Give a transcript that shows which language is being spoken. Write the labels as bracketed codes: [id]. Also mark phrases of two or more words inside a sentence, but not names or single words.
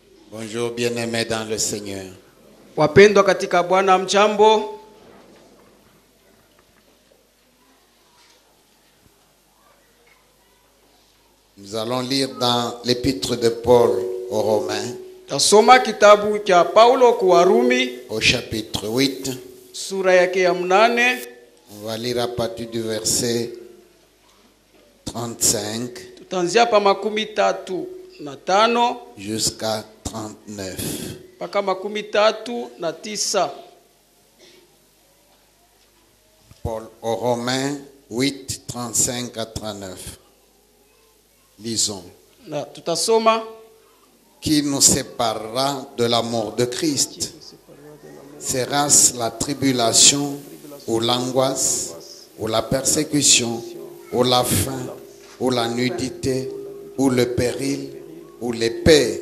[fr] Bonjour bien-aimés dans le Seigneur. [sw] Wapendwa katika Bwana, mjambo. [fr] Nous allons lire dans l'épître de Paul aux Romains, [sw] Tasoma kitabu cha Paulo kwa Warumi [fr] au chapitre 8. [sw] sura yake ya 8. [fr] On va lire à partir du verset 35 [sw] Tutaanzia pa 35 [fr] jusqu'à 39. [sw] mpaka 39. [fr] Paul aux Romains 8, 35 à 39. Lisons. [sw] Na tutasoma. [fr] Qui nous séparera de l'amour de Christ? Sera-ce la tribulation ou l'angoisse ou la persécution ou la faim ou la nudité ou le péril ou l'épée?